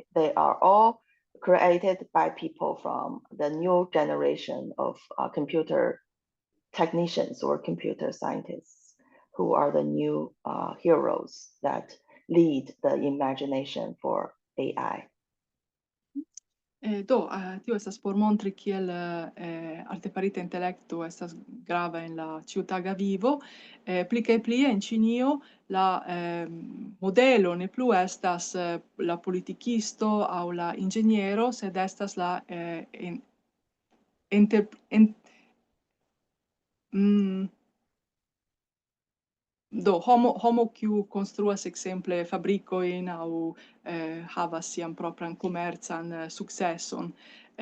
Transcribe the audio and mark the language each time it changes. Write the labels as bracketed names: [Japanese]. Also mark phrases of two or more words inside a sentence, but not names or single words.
[English] They are all created by people from the new generation of computer technicians or computer scientists, who are the new heroes that lead the imagination for AI. [Esperanto] Tio estas por montri kiel artefarita intelekto estas grava en la ĉiutaga vivo. Pli kaj pli en Ĉinio la modelo ne plu estas la politikisto aŭ la inĝeniero, sed estas la homo kiu konstruas ekzemple fabrikojn aŭ havas sian propran komercan sukceson.